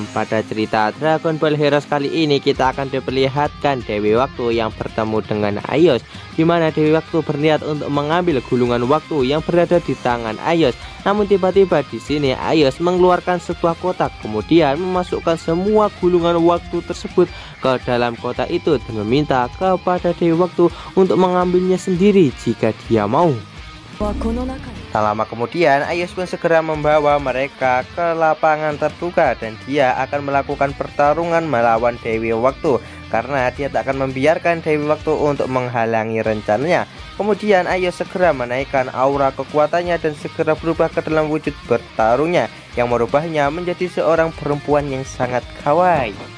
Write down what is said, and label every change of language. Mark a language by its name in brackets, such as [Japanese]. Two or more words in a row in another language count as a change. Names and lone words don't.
[Indonesian] Pada cerita Dragon Ball Heroes kali ini kita akan diperlihatkan Dewi Waktu yang bertemu dengan Aios, di mana Dewi Waktu berniat untuk mengambil gulungan waktu yang berada di tangan Aios. Namun tiba-tiba di sini Aios mengeluarkan sebuah kotak, kemudian memasukkan semua gulungan waktu tersebut ke dalam kotak itu dan meminta kepada Dewi Waktu untuk mengambilnya sendiri jika dia mau. [Japanese] はこの中に [Indonesian] Tak lama kemudian, Ayos pun segera membawa mereka ke lapangan terbuka dan dia akan melakukan pertarungan melawan Dewi Waktu karena dia tak akan membiarkan Dewi Waktu untuk menghalangi rencananya. Kemudian Ayos segera menaikkan aura kekuatannya dan segera berubah ke dalam wujud bertarungnya yang merubahnya menjadi seorang perempuan yang sangat kawaii.